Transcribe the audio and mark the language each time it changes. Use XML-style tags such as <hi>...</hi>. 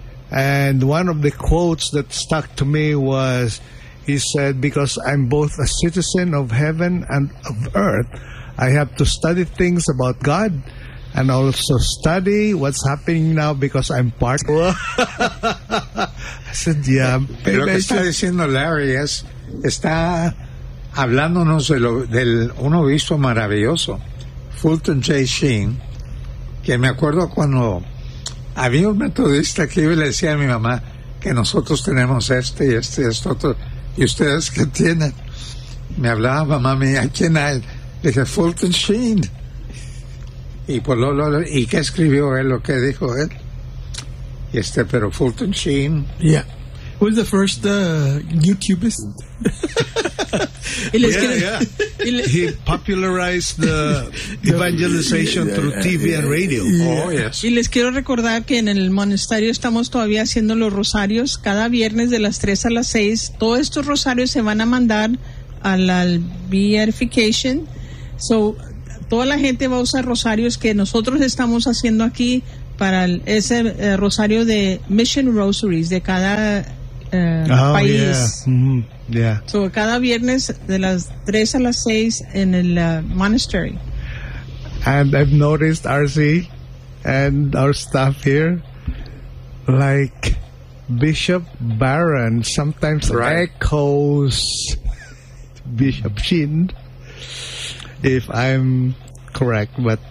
<en>And one of the quotes that stuck to me was, he said, because I'm both a citizen of heaven and of earth, I have to study things about God and also study what's happening now because I'm part. I said, yeah.</en> <es>Pero lo que está diciendo Larry es, está hablándonos de lo, del un obispo maravilloso, Fulton J. Sheen, que me acuerdo cuando había un metodista que iba y le decía a mi mamá que nosotros tenemos este y este y este otro. ¿Y ustedes qué tienen? Me hablaba mamá mía, ¿quién hay? Le dije, Fulton Sheen. Y pues ¿y qué escribió él o qué dijo él? Y este, pero Fulton Sheen.</es> <en>Yeah. Who's the first YouTubist? He popularized the evangelization through TV and radio. Yeah. Oh, yes.</en> <es>Y les quiero recordar que en el monasterio estamos todavía haciendo los rosarios cada viernes de las 3 a las 6. Todos estos rosarios se van a mandar a la beatification. So, toda la gente va a usar rosarios que nosotros estamos haciendo aquí para ese rosario de Mission Rosaries de cada país.</es> <en>Yeah. Mm-hmm. Yeah.</en> <es>So, cada viernes de las 3 a las 6 en el monastery.</es> <en>And I've noticed RC and our staff here, like Bishop Barron sometimes echoes Bishop Sheen, if I'm correct, but</en>